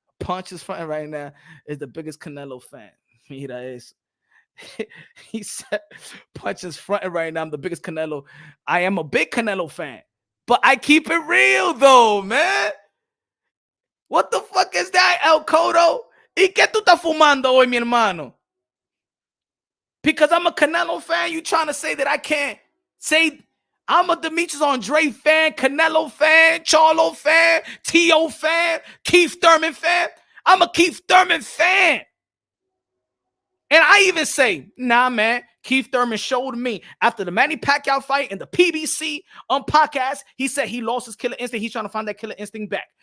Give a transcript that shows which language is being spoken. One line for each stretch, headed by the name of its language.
English: Punch is fronting right now is the biggest Canelo fan.
Spanish: Mira es.
English: He said, Punch is fronting right now. I'm the biggest Canelo. I am a big Canelo fan, but I keep it real, though, man. What the fuck is that, El Codo?
Spanish: ¿Y qué tú estás fumando hoy, mi hermano?
English: Because I'm a Canelo fan, you trying to say that I can't say I'm a Demetrius Andrade fan, Canelo fan, Charlo fan, T.O. fan, Keith Thurman fan? I'm a Keith Thurman fan. And I even say, nah, man, Keith Thurman showed me after the Manny Pacquiao fight and the PBC podcast, he said he lost his killer instinct. He's trying to find that killer instinct back.